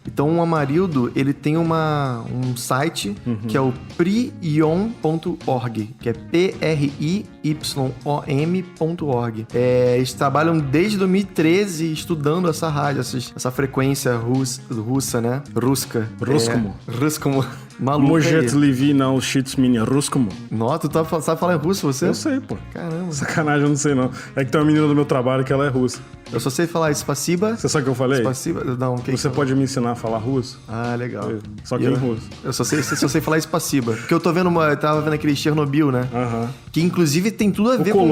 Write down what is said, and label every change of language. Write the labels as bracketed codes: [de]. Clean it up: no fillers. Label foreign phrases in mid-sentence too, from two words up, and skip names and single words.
[pt] Então, o Amarildo, ele tem um site que é o priyon.org, que é PRIYOM.org. Eles trabalham desde 2013 estudando essa rádio, essa frequência russa, né? Ruskomo. Ruskomo. Maluco. [ru] Может ли вы научить меня русскому? [pt] Nossa, tu sabe falar em russo, você? Eu sei, pô. Caramba. Sacanagem, eu não sei, não. É que tem uma menina do meu trabalho que ela é russa. Eu só sei falar spasiba. Você sabe o que eu falei? Spasiba? Não, Você pode me ensinar a falar russo? Ah, legal. Só que em russo. Eu só sei falar spasiba. Porque eu tava vendo aquele Chernobyl, né? Que inclusive tem tudo a ver com...